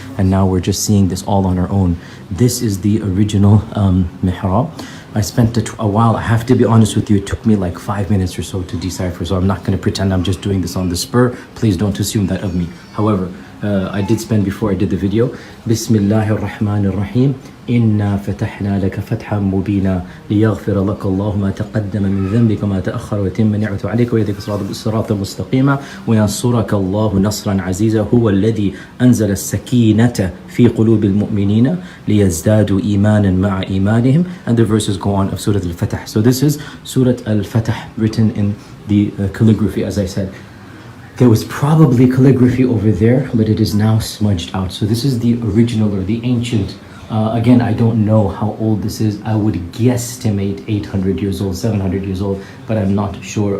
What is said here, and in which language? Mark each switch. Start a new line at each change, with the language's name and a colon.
English: And now we're just seeing this all on our own. This is the original mihrab. I spent a while, I have to be honest with you, it took me like 5 minutes or so to decipher. So I'm not going to pretend I'm just doing this on the spur. Please don't assume that of me. However, I did spend before I did the video.
Arabic: Bismillahir Rahmanir Rahim. إنا فتحنا لك فتحا مبينا ليغفر لك الله ما تقدم من ذنبك وما تأخر ويتم نعمته عليك ويهديك صراطا مستقيما وينصرك الله نصرا عزيزا هو الذي أنزل السكينة في قلوب المؤمنين ليزدادوا إيمانا مع إيمانهم.
English: And the verses go on of Surah Al-Fatah. So this is Surah Al-Fatah written in the calligraphy, as I said. There was probably calligraphy over there, but it is now smudged out. So this is the original or the ancient. Again, I don't know how old this is. I would guesstimate 800 years old, 700 years old, but I'm not sure.